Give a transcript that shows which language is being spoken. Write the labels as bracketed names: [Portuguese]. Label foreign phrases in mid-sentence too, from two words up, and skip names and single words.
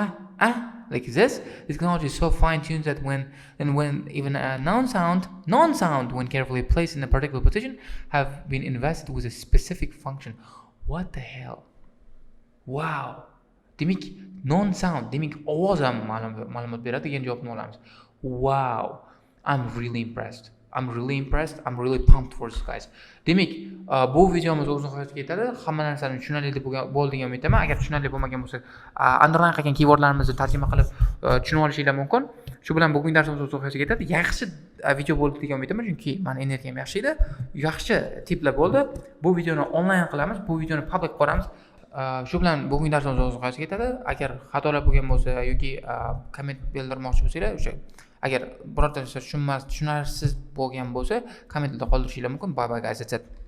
[English] Like this? This technology is so fine-tuned that when even a non-sound, when carefully placed in a particular position, have been invested with a specific function. What the hell? Wow. Demak, non-sound, [Uzbek] demak ovoz ham ma'lumot beradi degan javobni olamiz. [English] Wow. I'm really impressed. I'm really pumped for this, guys. [Uzbek] Demak, bu videomiz o'z nihoyasiga yetadi. Hamma narsani tushunarli bo'ldi degan umidaman. Agar tushunarli bo'lmagan bo'lsa, underline qilgan keywordlarimizni tarjima qilib tushunib olishinglar mumkin. Shu bilan bugungi darsimiz o'z nihoyasiga yetadi. Yaxshi video bo'ldi degan umidaman, chunki meni energiyam yaxshi edi. Yaxshi tiplar bo'ldi. Bu videoni onlayn qilamiz, bu videoni public qilamiz. Shu bilan bugungi darsimiz o'z nihoyasiga yetadi. Agar xatolar bo'lgan bo'lsa yoki komment bildirmoqchi bo'lsanglar, o'sha agar birorta narsa tushunarsiz bo'lgan bo'lsa, kommentlarda qoldirishinglar mumkin. [English] Bye bye guys, that's it.